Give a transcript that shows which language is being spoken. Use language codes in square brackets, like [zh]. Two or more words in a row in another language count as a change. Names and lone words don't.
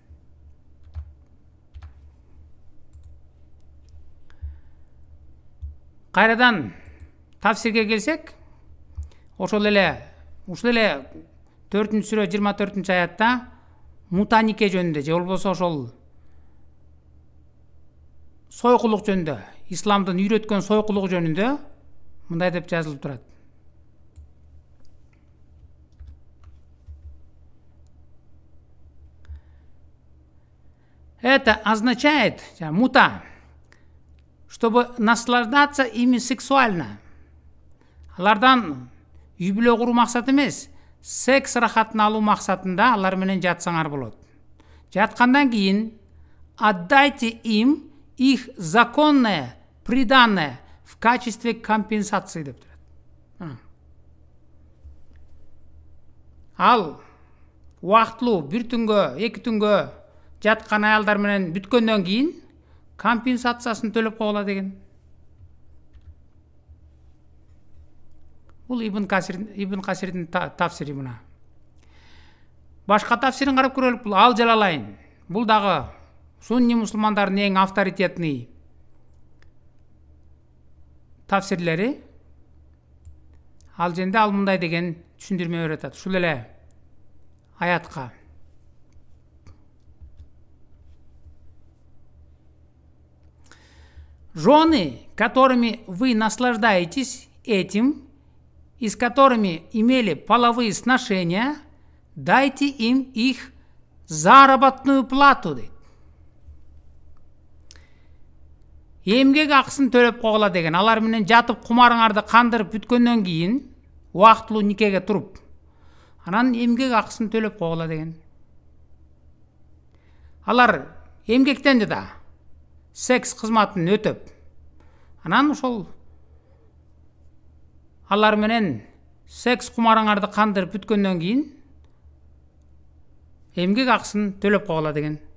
[ky] Кайрадан тафсирге келсек, ушул эле 4-сүрө 24-аятта мутанике жөнүндө же болбосо ошол сойкулук жөнүндө, исламдын үйрөткөн сойкулугу жөнүндө мындай деп жазылып турат. [ru] Это означает, мута, чтобы наслаждаться ими сексуально. [ky] Алардан үй бүлө куруу максат эмес, секс рахатын алуу максатында алар менен жатсаңар болот. Жаткандан кийин [ru] отдайте им их законное приданное в качестве компенсации [ky] деп турат. Ал убактылуу 1 түнгө, 2 түнгө жаткан аялдар менен бүткөндөн кийин компенсациясын төлөп койгула деген. Бул Ибн Касирдин тафсири мына. Башка тафсирин карап көрөлүк. Бул Ал Жалалайн. Бул дагы сунни мусулмандардын эң авторитетный тафсирлери. Ал жерде ал мындай деген түшүндүрмө берип атат. Ушул эле аятка. [ru] Жены, которыми вы наслаждаетесь этим, и с которыми имели половые сношения, дайте им их заработную плату. [ky] Эмгек акысын төлөп койгула деген. Алар менен жатып кумарыңарды кандырып бүткөндөн кийин убактылуу никеге туруп, анан эмгек акысын төлөп койгула деген. Алар эмгектенди да секс кызматын өтөп, анан ошол алар менен секс кумарыңарды кандырып бүткөндөн кийин эмгек акысын төлөп койгула деген.